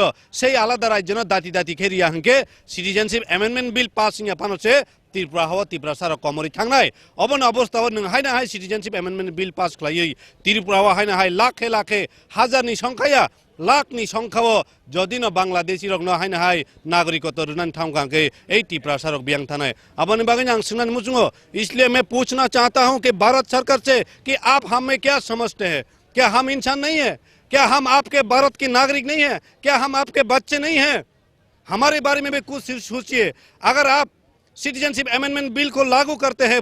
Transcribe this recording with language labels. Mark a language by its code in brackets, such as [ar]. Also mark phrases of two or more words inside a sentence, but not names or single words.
[trp] सेई आलादा राज्यनो दाति दाति खेरिया हंके [en] citizenship amendment bill [trp] पासिंया फानोसे त्रिपुरा हाव त्रिपुरा सारक कमरि थांनाय अबन अवस्थाव नों हायना हाय [en] citizenship amendment bill pass [trp] खालायै त्रिपुराव हायना हाय लाखे लाखे हाजारनि संख्या लाखनि संख्याव जदि न बांलादेशी रक न हायना हाय नागरिकत्व रुनान थामकांके ए त्रिपुरा सारक बियांग थानाय अबन बागै आं सुनान मुचुंगो [hi] इसलिए मैं पूछना चाहता हूं कि भारत सरकार से कि आप हमें क्या समझते हैं क्या हम इंसान नहीं है क्या हम आपके भारत के नागरिक नहीं है क्या हम आपके बच्चे नहीं हैं हमारे बारे में भी कुछ सोचिए अगर आप [en] citizenship amendment bill [hi] को लागू करते हैं